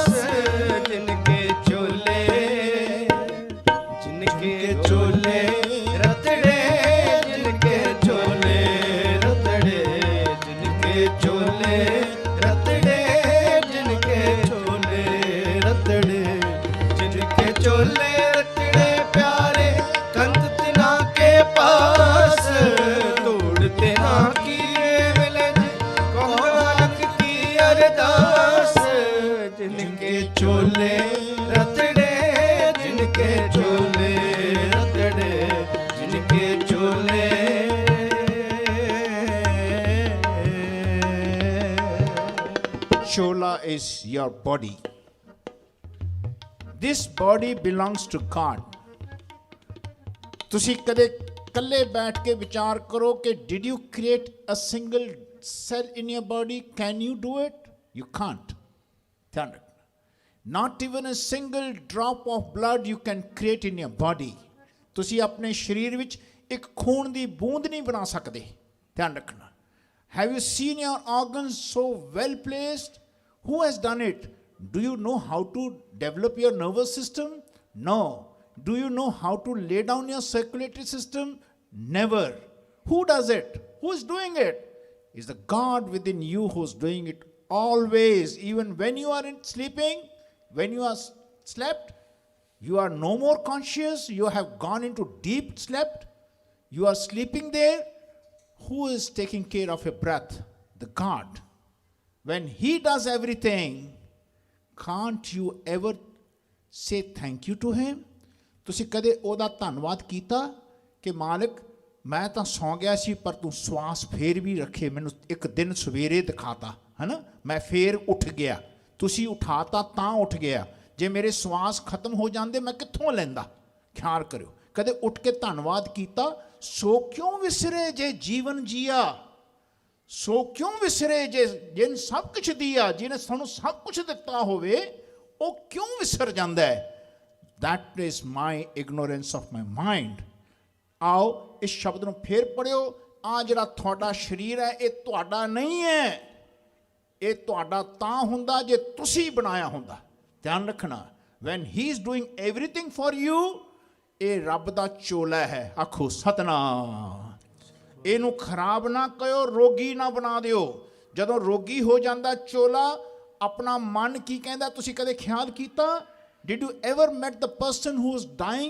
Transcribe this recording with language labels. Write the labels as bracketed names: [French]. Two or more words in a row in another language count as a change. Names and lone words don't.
[Punjabi] ਜਿਨਕੇ ਚੋਲੇ, ਜਿਨਕੇ ਚੋਲੇ ਰਤੜੇ, ਜਿਨਕੇ ਚੋਲੇ ਰਤੜੇ, ਜਿਨਕੇ ਚੋਲੇ ਰਤੜੇ, ਜਿਨਕੇ ਚੋਲੇ ਰਤੜੇ, ਜਿਨਕੇ ਚੋਲੇ ਰਤੜੇ ਪਿਆਰੇ ਕੰਤ ਤਿਨਾ ਕੇ ਪਾਸ, ਤੋੜਤੇ ਨਾ ਕੀਏ ਮਿਲੇ ਜੀ ਕਹੋ ਨਾਨਕ ਕੀ ਅਰਦਾਸ। ਜਿਨਕੇ ਚੋਲੇ ਰਤੜੇ, ਜਿਨਕੇ ਚੋਲੇ ਰਤੜੇ, ਜਿਨਕੇ ਚੋਲੇ। [English] Chola is your body. This body belongs to God. [Punjabi] ਤੁਸੀਂ ਕਦੇ ਇਕੱਲੇ ਬੈਠ ਕੇ ਵਿਚਾਰ ਕਰੋ ਕਿ [English] did you create a single cell in your body? Can you do it? You can't. [Punjabi] ਧਿਆਨ ਰੱਖਣਾ। [English] Not even a single drop of blood you can create in your body. [Punjabi] ਤੁਸੀਂ ਆਪਣੇ ਸਰੀਰ ਵਿੱਚ ਇੱਕ ਖੂਨ ਦੀ ਬੂੰਦ ਨਹੀਂ ਬਣਾ ਸਕਦੇ। ਧਿਆਨ ਰੱਖਣਾ। [English] Have you seen your organs so well placed? Who has done it? Do you know how to develop your nervous system? No. Do you know how to lay down your circulatory system? Never. Who does it? Who is doing it? It's the God within you who is doing it always. Even when you are sleeping, when you are slept, you are no more conscious. You have gone into deep sleep. You are sleeping there. Who is taking care of your breath? The God. When He does everything, can't you ever say thank you to Him? [Punjabi] ਤੁਸੀਂ ਕਦੇ ਉਹਦਾ ਧੰਨਵਾਦ ਕੀਤਾ ਕਿ ਮਾਲਕ ਮੈਂ ਤਾਂ ਸੌਂ ਗਿਆ ਸੀ ਪਰ ਤੂੰ ਸਵਾਸ ਫੇਰ ਵੀ ਰੱਖੇ, ਮੈਨੂੰ ਇੱਕ ਦਿਨ ਸਵੇਰੇ ਦਿਖਾਤਾ ਹੈ ਨਾ, ਮੈਂ ਫੇਰ ਉੱਠ ਗਿਆ, ਤੁਸੀਂ ਉਠਾਤਾ ਤਾਂ ਉੱਠ ਗਿਆ, ਜੇ ਮੇਰੇ ਸਵਾਸ ਖਤਮ ਹੋ ਜਾਂਦੇ ਮੈਂ ਕਿੱਥੋਂ ਲੈਂਦਾ। ਖਿਆਲ ਕਰਿਓ, ਕਦੇ ਉੱਠ ਕੇ ਧੰਨਵਾਦ ਕੀਤਾ। ਸੋ ਕਿਉਂ ਵਿਸਰੇ ਜੇ ਜੀਵਨ ਜੀਆ, ਸੋ ਕਿਉਂ ਵਿਸਰੇ ਜੇ ਜਿਹਨ ਸਭ ਕੁਛ ਦਿਆ, ਜਿਹਨੇ ਸਾਨੂੰ ਸਭ ਕੁਛ ਦਿੱਤਾ ਹੋਵੇ ਉਹ ਕਿਉਂ ਵਿਸਰ ਜਾਂਦਾ ਹੈ। [English] That is my ignorance of my mind. [Punjabi] ਆਓ ਇਸ ਸ਼ਬਦ ਨੂੰ ਫੇਰ ਪੜਿਓ। ਆ ਜਿਹੜਾ ਤੁਹਾਡਾ ਸਰੀਰ ਹੈ ਇਹ ਤੁਹਾਡਾ ਨਹੀਂ ਹੈ, ਇਹ ਤੁਹਾਡਾ ਤਾਂ ਹੁੰਦਾ ਜੇ ਤੁਸੀਂ ਬਣਾਇਆ ਹੁੰਦਾ। ਧਿਆਨ ਰੱਖਣਾ। [English] When he is doing everything for you, [Punjabi] ਇਹ ਰੱਬ ਦਾ ਚੋਲਾ ਹੈ। ਆਖੋ ਸਤਨਾਮ। ਇਹਨੂੰ ਖਰਾਬ ਨਾ ਕਰਿਓ, ਰੋਗੀ ਨਾ ਬਣਾ ਦਿਓ। ਜਦੋਂ ਰੋਗੀ ਹੋ ਜਾਂਦਾ ਚੋਲਾ, ਆਪਣਾ ਮਨ ਕੀ ਕਹਿੰਦਾ ਤੁਸੀਂ ਕਦੇ ਖਿਆਲ ਕੀਤਾ? [English] Did you ever met the person who is dying?